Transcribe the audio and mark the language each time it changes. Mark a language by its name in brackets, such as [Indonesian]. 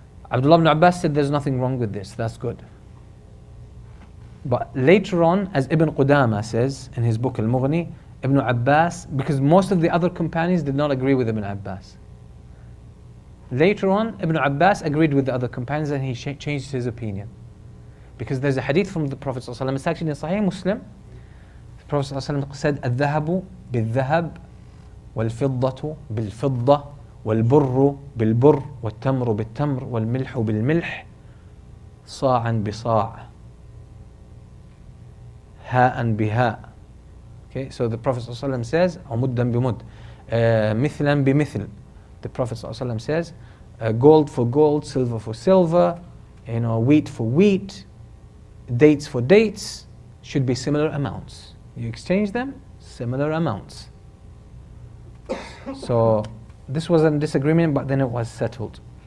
[English] Abdullah ibn Abbas said there's nothing wrong with this. That's good. But later on, as Ibn Qudama says in his book Al-Mughni, Ibn Abbas, because most of the other companions did not agree with Ibn Abbas. Later on, Ibn Abbas agreed with the other companions and he changed his opinion. Because there's a hadith from the Prophet ﷺ, it's actually in Sahih Muslim. The Prophet ﷺ said, [Arabic] الذهب بالذهب والفضة بالفضة والبر بالبر والتمر بالتمر والملح بالملح صاعا بصاع هاء بهاء. [English] Okay, so the Prophet ﷺ says, [Arabic] عمدا بمد مثلا بمثل. [English] The Prophet ﷺ says, gold for gold, silver for silver, wheat for wheat, dates for dates, should be similar amounts. You exchange them, similar amounts. So this was a disagreement, but then it was settled.